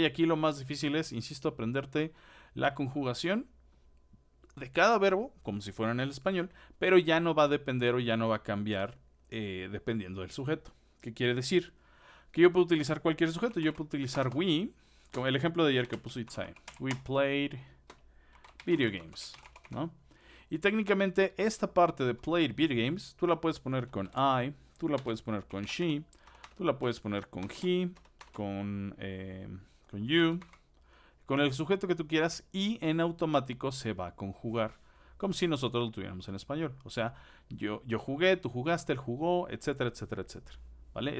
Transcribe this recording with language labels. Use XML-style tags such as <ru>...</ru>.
<es>Aquí lo más difícil es, insisto, aprenderte la conjugación de cada verbo, como si fuera en el español, pero ya no va a depender o ya no va a cambiar dependiendo del sujeto. ¿Qué quiere decir? Que yo puedo utilizar cualquier sujeto. Yo puedo utilizar we, como el ejemplo de ayer que puso Itzai.</es> <en>We played video games, ¿no?</en> <es>Y técnicamente esta parte de</es> <en>played video games,</en> <es>tú la puedes poner con I, tú la puedes poner con she, tú la puedes poner con he, con you, con el sujeto que tú quieras y en automático se va a conjugar. Como si nosotros lo tuviéramos en español. O sea, yo jugué, tú jugaste, él jugó, etcétera, etcétera, etcétera. ¿Vale?</es>